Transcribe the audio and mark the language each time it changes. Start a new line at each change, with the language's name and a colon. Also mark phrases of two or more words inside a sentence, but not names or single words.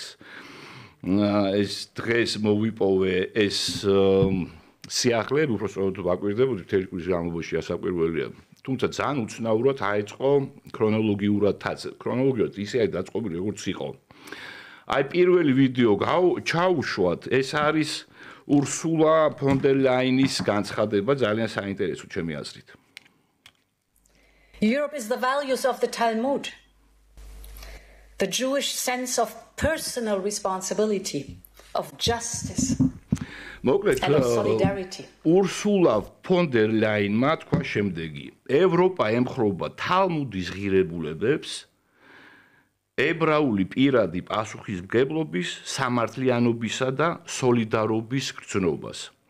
Georgian: ეს დღეს მოვიპოვე ეს სიახლეები, უბრალოდ ვაკვირდებოდი მთელი კვირის განმავლობაში ასაკვირველია. თუმცა ძალიან უცნაურად აეწყო ქრონოლოგიურად ისე არის დაწყობილი, როგორც იყო. აი პირველი ვიდეო ჩაუშვათ, ეს არის Ursula von der Leyenis განცხადება, ძალიან საინტერესო ჩემი აზრით.
English: Europe is the values of the Talmud. The Jewish sense of personal responsibility, of justice.
Georgian: მოკლედ, Ursula von der Leyen-მა თქვა შემდეგი: ევროპა ემხრობა თალმუდის ღირებულებებს, ებრაული პირადი პასუხისმგებლობის, სამართლიანობისა და სოლიდარობის გრძნობას.